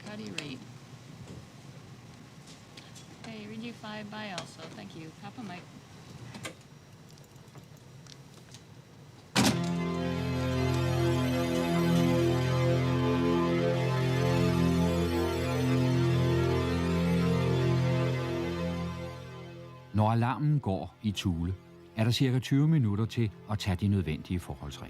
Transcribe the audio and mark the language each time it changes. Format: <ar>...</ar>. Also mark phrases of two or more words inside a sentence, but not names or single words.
<en>How do you read? Okay, read you 5 by also. Thank you. Papa Mike.</en> <da>Når alarmen går i Thule, er der cirka 20 minutter til at tage de nødvendige forholdsregler.</da>